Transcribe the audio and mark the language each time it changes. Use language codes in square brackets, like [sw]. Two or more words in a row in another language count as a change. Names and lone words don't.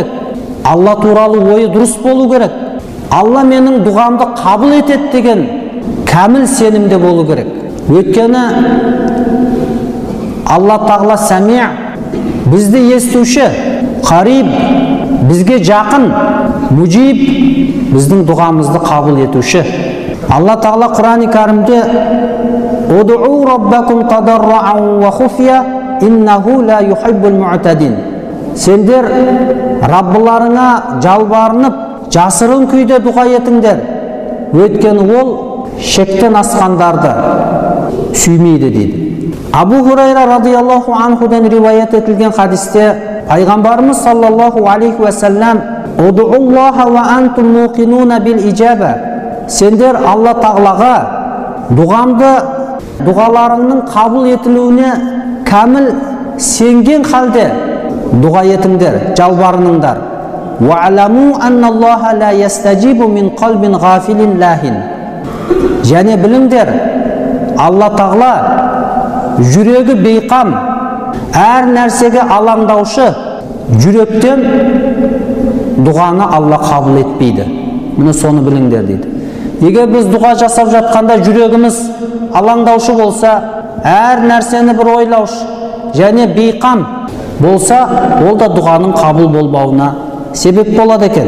[kk] Алла туралы ойы дұрыс болу керек. Алла менің дұғамды қабыл етеді деген кәміл сенімде болу керек. Өйткені Алла Тағала сәми, бізді естуші, қариб, бізге жақын, мужиб, біздің дұғамызды қабыл етуші. Алла Тағала Құран-ы Кәрімде [ar] «ادعوا ربكم تضرعا وخفية إنه لا يحب المعتدين». [kk] Сендер Раббыларыңа жалбарынып, жасырын күйде дұға етіңдер. Өйткені ол шектен асқандарды сүймейді дейді. Абу Хурайра [ar] رضي الله عنه [kk] риуаят етілген хадисте пайғамбарымыз [ar] صلى الله عليه وسلم «ادعوا الله وأنتم موقنون بالإجابة». [kk] Сендер Алла Тағалаға дұғаларыңның қабыл етілуіне кәміл сенген халде дұға етіңдер, жалбарыныңдар. [ar] وَعَلَمُوا أَنَّ اللَّهَ لَا يَسْتَجِيبُ مِنْ قَلْبٍ غَافِلٍ لَاهٍ. [kk] Және біліңдер, Алла Тағала жүрегі бейқам, әр нәрсеге алаңдаушы жүректен дұғаны Алла қабыл етпейді. Мұны соны біліңдер дейді. Егер біз дұға жасап жатқанда жүрегіміз алаңдаушы болса, әр нәрсені бір ойлаушы және бейқам болса, ол да дұғаның қабыл болмауына себеп болады екен.